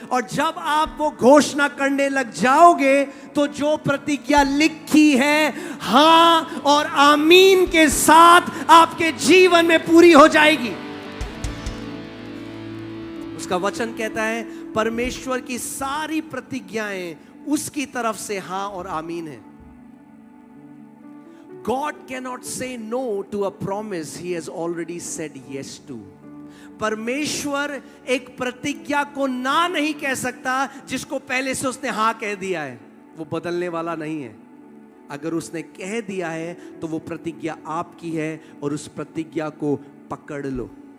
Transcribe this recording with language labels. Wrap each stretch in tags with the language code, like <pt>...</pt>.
<hi>और जब आप वो घोषणा करने लग जाओगे तो जो प्रतिज्ञा लिखी है हां और आमीन के साथ आपके जीवन में पूरी हो जाएगी। उसका वचन कहता है परमेश्वर की सारी प्रतिज्ञाएं उसकी तरफ से हां और आमीन है।</hi> <en>God cannot say no to a promise he has already said yes to.</en> <hi>परमेश्वर एक प्रतिज्ञा को ना नहीं कह सकता जिसको पहले से उसने हां कह दिया है। वो बदलने वाला नहीं है। अगर उसने कह दिया है तो वो प्रतिज्ञा आपकी है और उस प्रतिज्ञा को पकड़ लो।</hi>